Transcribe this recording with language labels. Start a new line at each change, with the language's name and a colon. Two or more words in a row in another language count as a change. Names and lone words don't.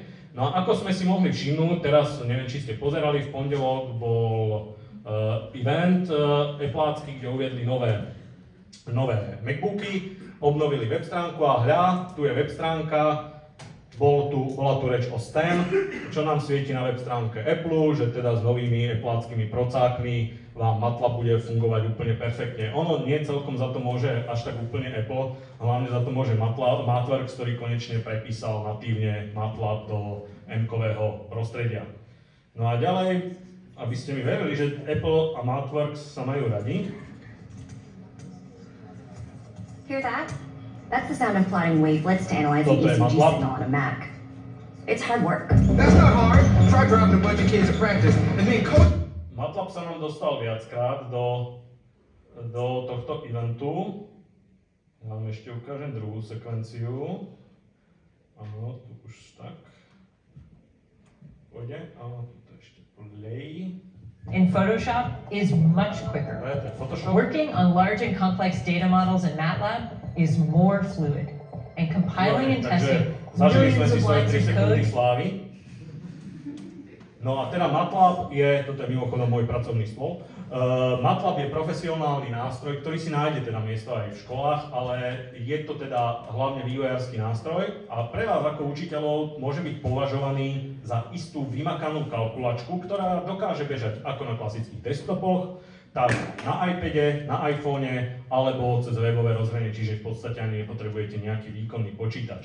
Slovak: No a ako sme si mohli všimnúť, teraz neviem, či ste pozerali, v pondelok bol event Appleácky, kde uviedli nové MacBooky, obnovili web stránku a hľa, tu je web stránka, bola tu reč o STEM, čo nám svieti na web stránke Apple, že teda s novými Appleáckými procákmi vám MATLAB bude fungovať úplne perfektne. Ono nie celkom za to môže až tak úplne Apple, hlavne za to môže Mathworks, ktorý konečne prepísal natívne MATLAB do M-kového prostredia. No a ďalej, aby ste mi verili, že Apple a Mathworks sa majú radi.
English: Hear that? That's the sound of plotting wavelets to analyze an ECG signal on a Mac. It's hard work. That's not hard. Try dropping a bunch of kids to practice and then code.
Slovak: MATLAB sa nám dostal viackrát do tohto eventu. Ja vám ešte ukážem druhú sekvenciu. Áno, tu už tak. Pôjde, áno, tu ešte play.
English: In Photoshop is much quicker. Working on large and complex data models in MATLAB is more fluid, and compiling and testing millions of lines of code.
Slovak: No a teda MATLAB je, toto je mimochodom môj pracovný stôl, MATLAB je profesionálny nástroj, ktorý si nájde teda miesto aj v školách, ale je to teda hlavne vývojársky nástroj a pre vás ako učiteľov môže byť považovaný za istú vymakanú kalkulačku, ktorá dokáže bežať ako na klasických desktopoch, tak na iPade, na iPhone alebo cez webové rozhranie, čiže v podstate ani nepotrebujete nejaký výkonný počítač.